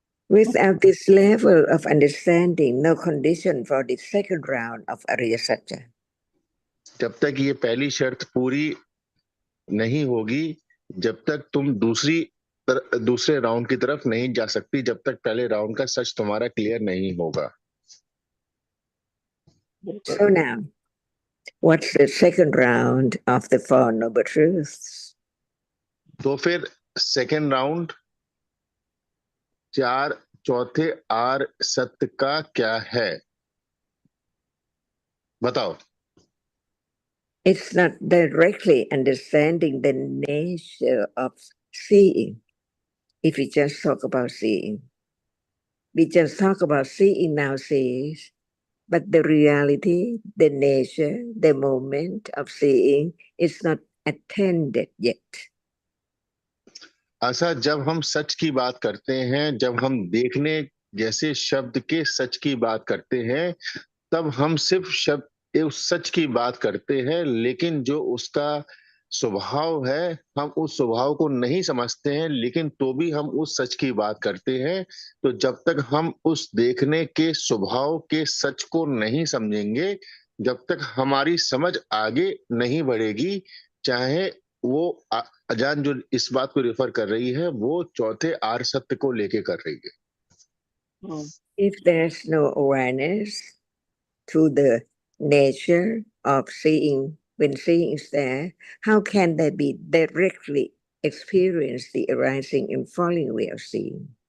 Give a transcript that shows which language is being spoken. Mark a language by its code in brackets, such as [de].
[en] Without this level of understanding, no condition for the second round of Ariya Satya. [hi] जब तक ये पहली शर्त पूरी नहीं होगी, जब तक तुम दूसरे राउंड की तरफ नहीं जा सकती, जब तक पहले राउंड का सच तुम्हारा क्लियर नहीं होगा। [en] So now, what's the second round of the Four Noble Truths? [hi] तो फिर सेकेंड राउंड चौथे आर सत्य का क्या है, बताओ। [en] It's not directly understanding the nature of seeing. If we just talk about seeing, we just talk about seeing now sees, but the reality, the nature, the moment of seeing is not attended yet. [hi] ऐसा जब हम सच की बात करते हैं, जब हम देखने जैसे शब्द के सच की बात करते हैं, तब हम सिर्फ शब्द उस सच की बात करते हैं, लेकिन जो उसका स्वभाव है हम उस स्वभाव को नहीं समझते हैं, लेकिन तो भी हम उस सच की बात करते हैं। तो जब तक हम उस देखने के स्वभाव के सच को नहीं समझेंगे, जब तक हमारी समझ आगे नहीं बढ़ेगी, चाहे वो अजान जो इस बात को रेफर कर रही है वो चौथे आर सत्य को लेके कर रही है। [en] If there's no awareness to the nature of seeing, when seeing is there, how can they be directly experience the arising and falling way of seeing?